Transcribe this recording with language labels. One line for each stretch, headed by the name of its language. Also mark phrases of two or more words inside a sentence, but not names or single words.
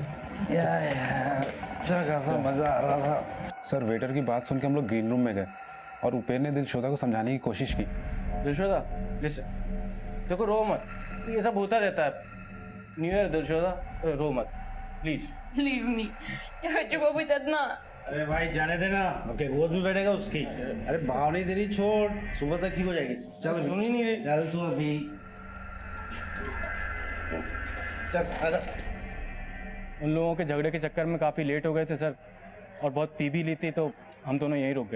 Hindi: अच्छा खासा मजा आ रहा था। सर वेटर की बात सुन के हम लोग ग्रीन रूम में गए और उपेर ने दिलशोदा को समझाने की कोशिश की। दिलशोदा देखो, रो मत, ये सब होता रहता है।
English: New Year
Hindi: दिलशोदा, रो मत प्लीज।
English: Leave me.
Russian: Я хочу побыть одна.
Hindi: अरे भाई जाने देना, ओके गोद में बैठेगा उसकी। अरे भाव नहीं तेरी, छोड़, सुबह तक ठीक हो जाएगी। चल सुन ही नहीं रही। चल तू अभी चल आजा। उन लोगों के झगड़े के चक्कर में काफ़ी लेट हो गए थे सर, और बहुत पी भी ली थी, तो हम दोनों यहीं रुक गए।